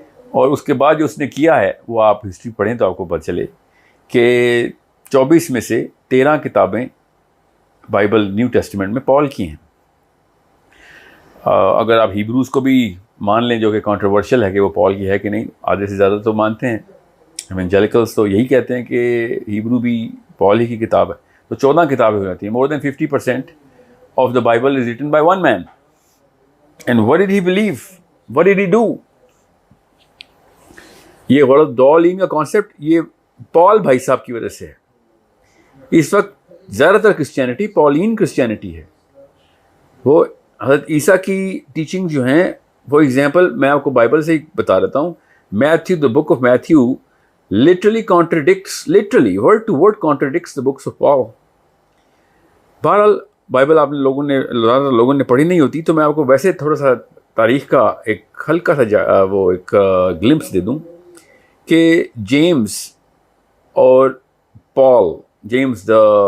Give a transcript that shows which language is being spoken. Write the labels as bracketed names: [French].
[Urdu] اور اس کے بعد جو اس نے کیا ہے وہ آپ ہسٹری پڑھیں تو آپ کو پتہ چلے کہ 24 میں سے 13 کتابیں بائبل نیو ٹیسٹمنٹ میں پال کی ہیں. اگر آپ ہیبروز کو بھی مان لیں، جو کہ کنٹروورشل ہے کہ وہ پال کی ہے کہ نہیں، آدھے سے زیادہ تو مانتے ہیں. ایونجیلیکلس تو یہی کہتے ہیں کہ ہیبرو بھی پال ہی کی کتاب ہے. تو 14 کتابیں ہو جاتی ہیں. [English] More than 50% of the Bible is written by one man. And what did he believe, what did he do? [Urdu] یہ ولا الضالین کا کانسیپٹ یہ پال بھائی صاحب کی وجہ سے ہے. اس وقت زیادہ تر کرسچینٹی پالین کرسچینٹی ہے. وہ حضرت عیسیٰ کی ٹیچنگ جو ہیں، وہ ایگزامپل میں آپ کو بائبل سے ہی بتا دیتا ہوں. [English] Matthew, the book of Matthew literally contradicts, literally word to word contradicts the books of Paul. [Urdu] بہرحال بائبل آپ لوگوں نے پڑھی نہیں ہوتی، تو میں آپ کو ویسے تھوڑا سا تاریخ کا ایک ہلکا سا وہ ایک گلمپس دے دوں کہ جیمز اور پال، جیمز دا